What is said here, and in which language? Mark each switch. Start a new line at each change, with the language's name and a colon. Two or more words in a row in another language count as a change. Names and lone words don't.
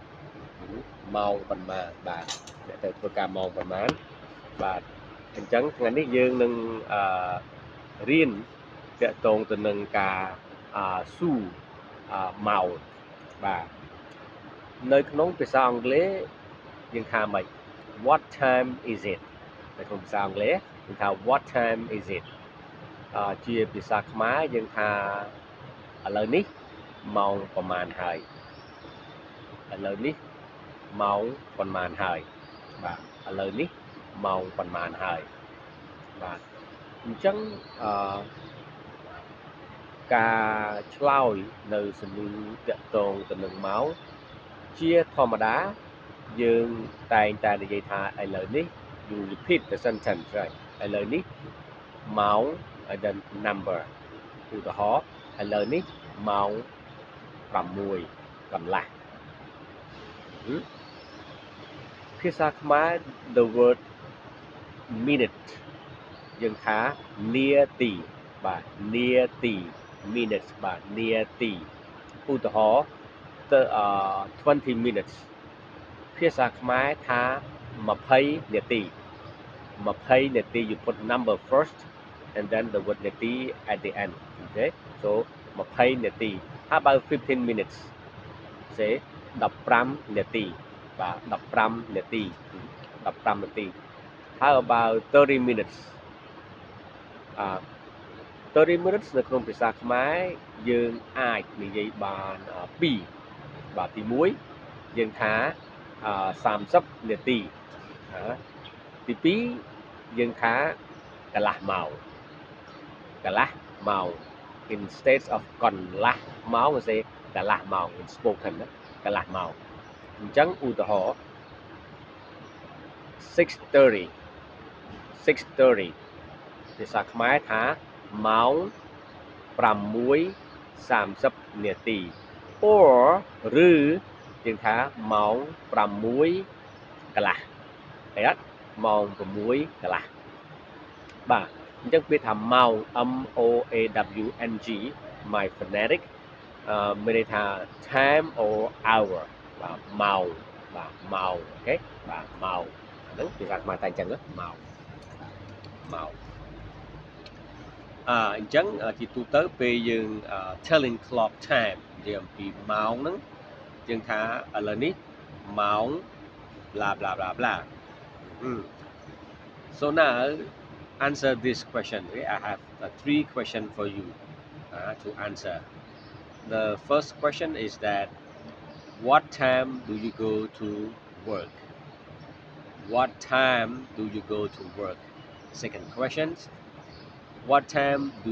Khmer: បាទអ្នកទៅធ្វើការម៉ោងប៉ុន្មានបាទអញ្ចឹងថ្ងៃនេះយើងនឹងរៀនទាក់ទងទៅ នឹងការសួរម៉ោងបាទនៅក្នុងភាសាអង់គ្លេសយើងថាម៉េច
English: What time is it
Khmer: នៅក្នុងភាសាអង់គ្លេសយើងថា
English: What time is it
Khmer: ជាភាសាខ្មែរយើងថាឥឡូវនេះម៉ោងប្រហែលហើយឥឡូវនេះម៉ោងប៉ុន្មានហើយបាទឥឡូវនេះម៉ោងប៉ុន្មានហើយបាទអញ្ចឹង ការឆ្លើយនៅសំណួរទាក់ទងទៅនឹងម៉ោងជាធម្មតាយើងតែងតែនិយាយថាឥឡូវនេះ
English: you repeat the sentence right
Khmer: ឥឡូវនេះម៉ោង
English: and then number
Khmer: ឧទាហរណ៍ឥឡូវនេះម៉ោង6កន្លះ ភាសាខ្មែរ
English: the word minute
Khmer: យើងថានាទីបាទនាទី minutes បាទនា ទីឧទាហរណ៍ទៅ
English: 20 minutes
Khmer: ភាសាខ្មែរថា20នាទី20នាទី
English: you put number first and then the word នាទី at the end okay so 20នាទី how about 15 minutes say
Khmer: 15 នាទីបាទ15នាទី15នាទី
English: how about 30 minutes
Khmer: 30 minutes នៅក្នុងភាសាខ្មែរយើងអាចនិយាយបាន2បាទទី1យើងថា30នាទីទី2យើងថាកន្លះម៉ោង
English: instead of
Khmer: កន្លះម៉ោងគេ កន្លះម៉ោង
English: in spoken
Khmer: ណាកន្លះម៉ោងអញ្ចឹងឧទាហរណ៍ 6:30 ភាសាខ្មែរថាម៉ោង6:30នាទី or ឬយើងថាម៉ោ ង6កន្លះហើយអត់ម៉ោង6កន្លះបាទអញ្ចឹងពាក្យថាម៉ោង
English: MOAWNG my phonetic
Khmer: មានន័យថា
English: time or hour
Khmer: បាទម៉ោងអូខេបាទម៉ោងហ្នឹងភាសាខ្មែរតែអញ្ចឹងម៉ោង អញ្ចឹងជាទូទៅពេលយើង
English: telling clock time
Khmer: និយាយអំពីម៉ោងហ្នឹងយើងថាឥឡូវនេះម៉ោង
English: bla bla bla bla so now answer this question okay? I have 3 questions for you to answer the first question is that what time do you go to work what time do you go to work second question what time do